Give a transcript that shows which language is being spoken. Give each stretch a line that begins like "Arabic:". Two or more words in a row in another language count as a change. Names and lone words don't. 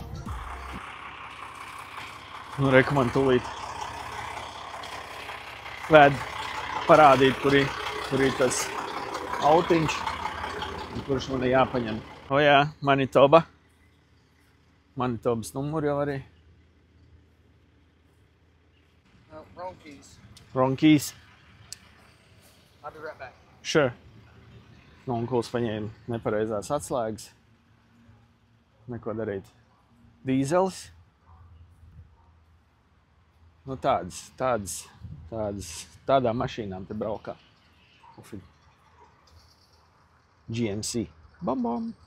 Latvian: Nu, reku man tūlīt vēd parādīt, kur ir tas autiņš, kurš man ir jāpaņem. O jā, Manitoba. Manitobas numuru jau arī.
English: Wrong keys. Wrong keys. I'll be right back. Sure.
Latvian: Onkuls paņēma nepareizās atslēgas. Neko darīt. Dīzelis. Nu tādā mašīnām te braukā. GMC. Bam, bam.